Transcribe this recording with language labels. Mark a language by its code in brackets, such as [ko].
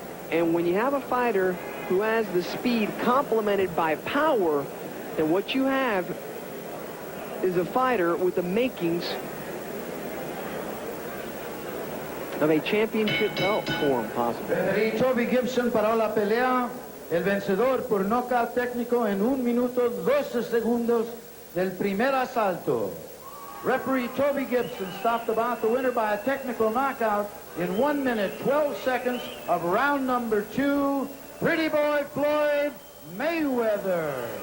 [en] And when you have a fighter who has the speed complemented by power, then what you have is a fighter with the makings of a championship belt for him, possibly. [es] Referee Toby Gibson para la pelea. El vencedor por nocaut técnico en 1 minuto 12 segundos del primer asalto. [en] Referee Toby Gibson stopped the bout, the winner by a technical knockout in 1 minute 12 seconds of round number 2. Pretty boy Floyd Mayweather.